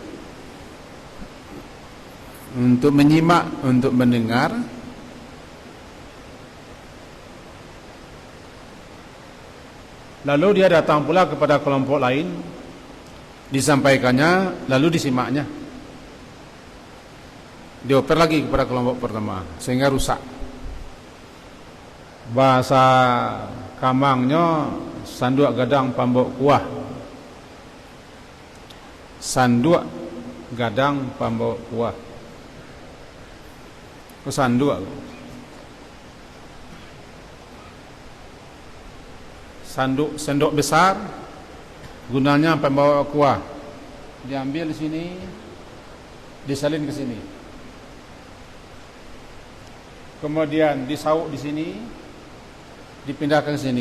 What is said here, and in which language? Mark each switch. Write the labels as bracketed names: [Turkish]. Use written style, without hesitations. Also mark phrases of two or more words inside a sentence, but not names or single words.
[Indonesian] untuk menyimak, untuk mendengar, lalu dia datang pula kepada kelompok lain, disampaikannya, lalu disimaknya, dioper lagi kepada kelompok pertama, sehingga rusak. [Minangkabau] Bahasa Kamangnya sanduk gadang pambok kuah. Sanduk gadang pambok kuah. Sanduk. [Indonesian] Sendok besar gunanya pembawa kuah. Diambil di sini, disalin ke sini. Kemudian disauk di sini, dipindahkan ke sini.